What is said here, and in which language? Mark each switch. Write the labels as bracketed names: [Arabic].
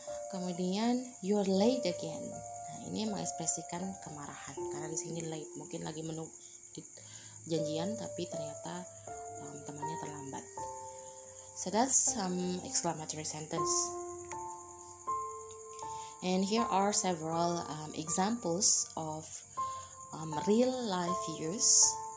[Indonesian] Kemudian [English] you're late again. [Indonesian] Nah, ini mengekspresikan kemarahan karena di sini late, mungkin lagi menunggu janjian tapi ternyata temannya terlambat. [English] So that's some exclamatory sentence. And here are several examples of real life use.